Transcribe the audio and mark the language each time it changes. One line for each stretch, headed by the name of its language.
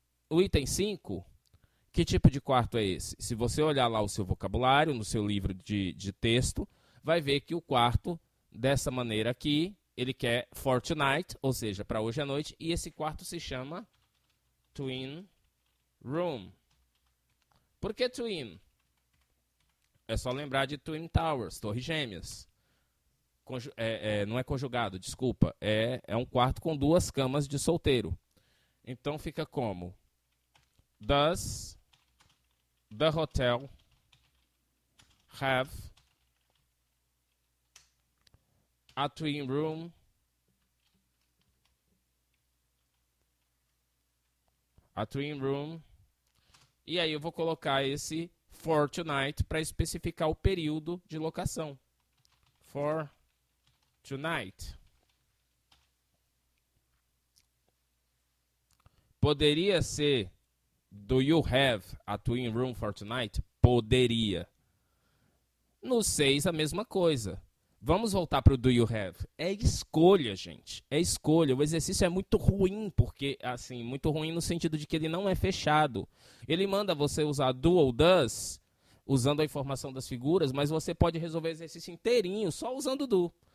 Portuguese: O item 5, que tipo de quarto é esse? Se você olhar lá o seu vocabulário, no seu livro de texto, vai ver que o quarto, dessa maneira aqui, ele quer
English: for tonight,
Portuguese: ou seja, para hoje à noite, e esse quarto se chama twin room. Por que twin? É só lembrar de Twin Towers, Torres Gêmeas. Não é conjugado, desculpa. É um quarto com 2 camas de solteiro. Então fica como?
English: Does the hotel have a twin room? A twin room.
Portuguese: E aí eu vou colocar esse
English: for tonight
Portuguese: para especificar o período de locação.
English: For tonight.
Portuguese: Poderia ser
English: do you have a twin room for tonight?
Portuguese: Poderia. No 6, a mesma coisa. Vamos voltar para o
English: do you have.
Portuguese: É escolha, gente. É escolha. O exercício é muito ruim, porque, assim, muito ruim no sentido de que ele não é fechado. Ele manda você usar do ou does, usando a informação das figuras, mas você pode resolver o exercício inteirinho só usando do.